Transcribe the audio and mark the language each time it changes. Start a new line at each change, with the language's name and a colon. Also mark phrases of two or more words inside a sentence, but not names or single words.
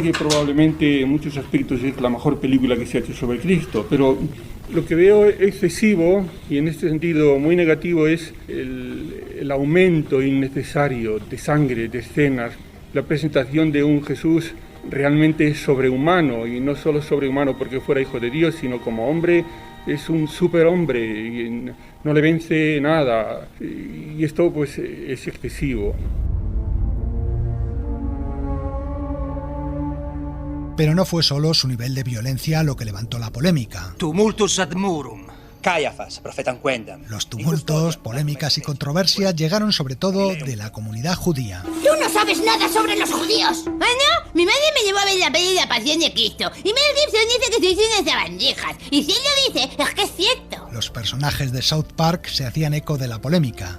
Spanish: que probablemente en muchos aspectos es la mejor película que se ha hecho sobre Cristo, pero lo que veo excesivo, y en este sentido muy negativo, es el aumento innecesario de sangre, de escenas, la presentación de un Jesús realmente sobrehumano, y no solo sobrehumano porque fuera hijo de Dios, sino como hombre, es un superhombre y no le vence nada, y esto pues es excesivo. Pero no fue solo su nivel de violencia lo que levantó la polémica.
Latin: Tumultus ad murum. Caiafas, profetam quendam.
Spanish: Los tumultos, polémicas y controversias llegaron sobre todo de la comunidad judía. ¡Tú no sabes nada sobre los judíos! ¿Ah, no? Mi madre me llevó a ver la peli de la Pasión de Cristo y Mel Gibson dice que sois unas sabandijas. Y si él lo dice, es que es cierto. Los personajes de South Park se hacían eco de la polémica.